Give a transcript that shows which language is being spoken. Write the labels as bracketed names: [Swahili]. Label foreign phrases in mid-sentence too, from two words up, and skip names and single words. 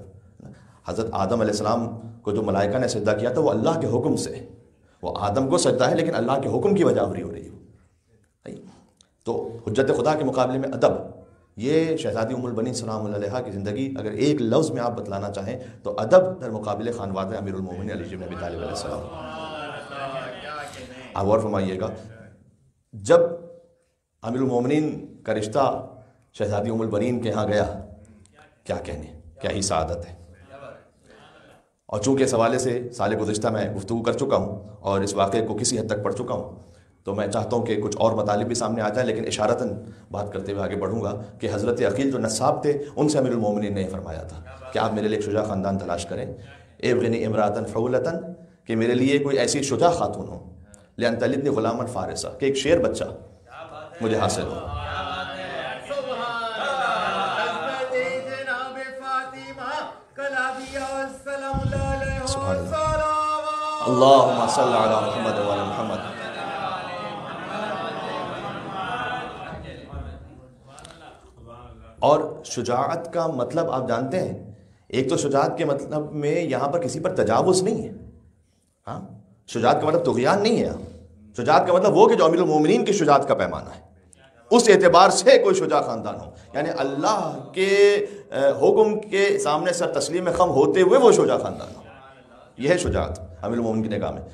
[Urdu] حضرت آدم علیہ السلام کو جو ملائکہ نے سجدہ کیا تھا وہ اللہ کے حکم سے. وہ آدم کو سجدہ ہے لیکن اللہ کے حکم کی وجہ ہو رہی ہے. تو حجت خدا کے مقابلے میں ادب. یہ شہزادی ام البنین سلام اللہ علیہا کی زندگی اگر ایک لفظ میں آپ بتلانا چاہیں تو [Persian] ادب در مقابل خانواد [Urdu] امیر المومنین علی بن ابی طالب علیہ السلام. آپ غور فرمائیے گا، جب امیر المومنین کا رشتہ شہزادی ام البنین کے ہاں گیا، کیا کہنے، کیا ہی سعادت ہے. اور چونکہ اس حوالے سے سال گزشتہ میں گفتگو کر چکا ہوں اور اس واقعے کو کسی حد تک پڑھ چکا ہوں، تو میں چاہتا ہوں کہ کچھ اور مطالب بھی سامنے آ جائیں، لیکن اشارتاً بات کرتے ہوئے آگے بڑھوں گا کہ حضرت عقیل جو نصاب تھے ان سے امیر المومنین نے فرمایا تھا کہ آپ میرے لیے ایک شجاع خاندان تلاش کریں. [Arabic] ابغنی امراۃ فعولۃ، [Urdu] کہ میرے لیے کوئی ایسی شجاع خاتون ہو، [Arabic] لأن تلدنی غلاما فارسا، [Urdu] کہ ایک شیر بچہ مجھے حاصل ہو. [Arabic] سبحان اللہ، اللہم صل علی محمد و علی محمد۔ [Urdu] اور شجاعت کا مطلب آپ جانتے ہیں، ایک تو شجاعت کے مطلب میں یہاں پر کسی پر تجاوز نہیں ہے، ہاں، شجاعت کا مطلب طغیان نہیں ہے، شجاعت کا مطلب وہ کہ جو امیر المومنین کی شجاعت کا پیمانہ ہے، اس اعتبار سے کوئی شجاع خاندان ہو، یعنی اللہ کے حکم کے سامنے سر تسلیم خم ہوتے ہوئے وہ شجاع خاندان ہو، یہ ہے شجاعت امیر المومنین کی نگاہ میں۔